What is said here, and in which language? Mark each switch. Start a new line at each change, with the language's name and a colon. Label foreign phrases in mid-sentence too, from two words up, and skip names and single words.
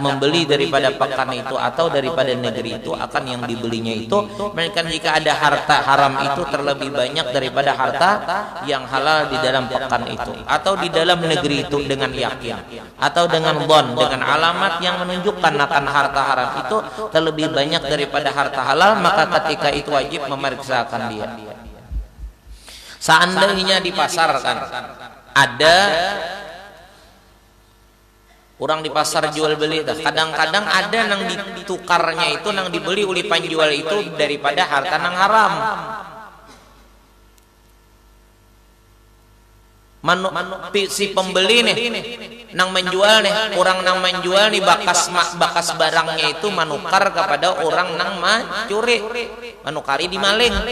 Indonesian: membeli daripada pakan itu atau daripada negeri itu akan yang dibelinya itu, melainkan jika ada harta haram itu terlebih banyak daripada harta yang halal di dalam pakan itu atau di dalam negeri itu dengan yakin atau dengan dhon, dengan alamat yang menunjukkan akan harta haram itu terlebih banyak daripada harta halal, maka ketika itu wajib memeriksakan dia. Seandainya di pasar kan ada orang di pasar jual beli, kadang-kadang ada nang ditukarnya itu nang dibeli oleh penjual itu daripada harta nang haram. Si pembeli nih nang menjual nih, orang nang menjual nih bakas barangnya itu manukar kepada orang nang mencuri,
Banjar: manukari di maling.